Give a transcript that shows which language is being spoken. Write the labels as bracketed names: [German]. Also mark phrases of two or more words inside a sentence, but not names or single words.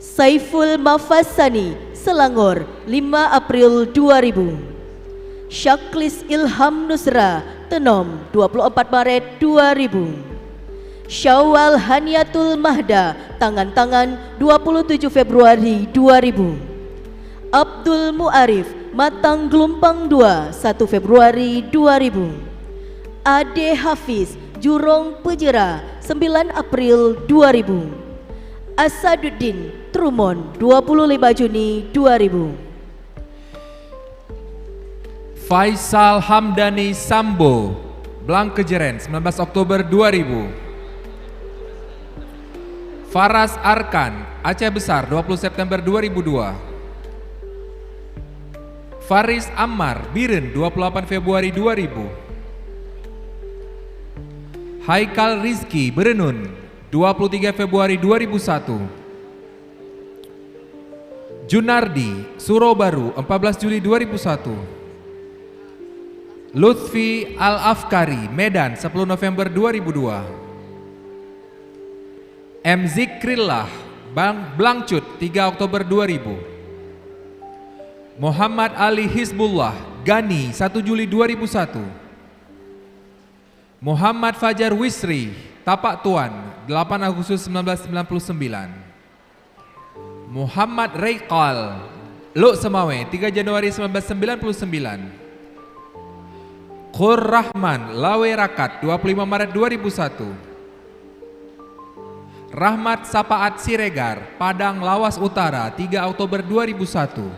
[Indonesian] Saiful Mafasani, Selangor 5 April 2000. Syaklis Ilham Nusra, Tenom 24 Maret 2000. Syawal Haniatul Mahda, Tangan-Tangan 27 Februari 2000. Abdul Muarif, Matang Gelumpang 2 1 Februari 2000. Ade Hafiz, Jurong Pejera 9 April 2000. Asaduddin, Trumon 25 Juni 2000. Faisal Hamdani Sambo, Blangkejeren 19 Oktober 2000. Faras Arkan, Aceh Besar 20 September 2002. Faris Ammar, Biren 28 Februari 2000. Haikal Rizki, Berenun 23 Februari 2001. Junardi, Surobaru 14 Juli 2001. Lutfi Al-Afkari, Medan 10 November 2002. M. Zikrillah, Blangcut 3 Oktober 2000. Muhammad Ali Hizbullah, Gani 1 Juli 2001. Muhammad Fajar Wisri, Tapak Tuan 8 Agustus 1999. Muhammad Reikal, Luk Semawe 3 Januari 1999. Khur Rahman, Lawe Rakat 25 Maret 2001. Rahmat Sapaat Siregar, Padang Lawas Utara 3 Oktober 2001.